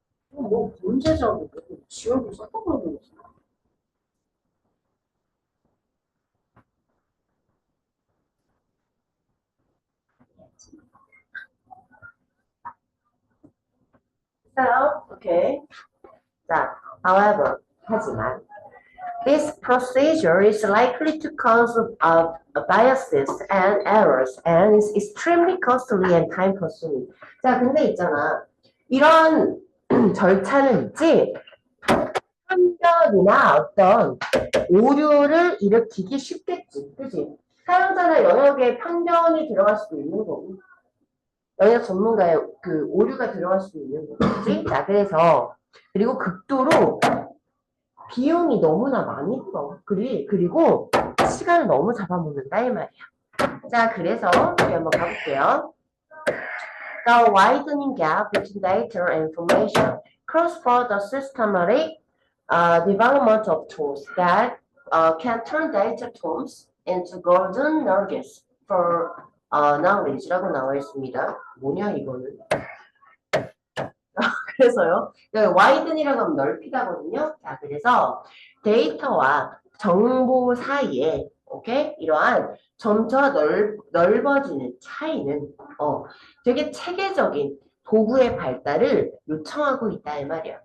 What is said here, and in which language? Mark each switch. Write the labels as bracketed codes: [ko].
[ko] 뭐 문제적으로 지원도 썼던 거는 있어요. 오케이. [en] 자, however, [ko] 하지만 [en] this procedure is likely to cause biases and errors and is extremely costly and time consuming. [ko] 자, 근데 있잖아. 이런 절차는 있지. 편견이나 어떤 오류를 일으키기 쉽겠지. 그지? 사용자나 영역에 편견이 들어갈 수도 있는 거고. 영역 전문가의 그 오류가 들어갈 수도 있는 거지. 자, 그래서 그리고 극도로 비용이 너무나 많이 들어. 그리고 시간을 너무 잡아먹는다 이 말이야. 자, 그래서 우리 한번 가볼게요. [en] The widening gap between data and information calls for the systematic development of tools that can turn data tomes into golden nuggets for knowledge [ko] 라고 나와 있습니다. 뭐냐 이거는? 그래서요. 와이든이라고 하면 넓히다거든요. 자, 그래서 데이터와 정보 사이에 오케이? 이러한 점차 넓어지는 차이는 되게 체계적인 도구의 발달을 요청하고 있다 이 말이야.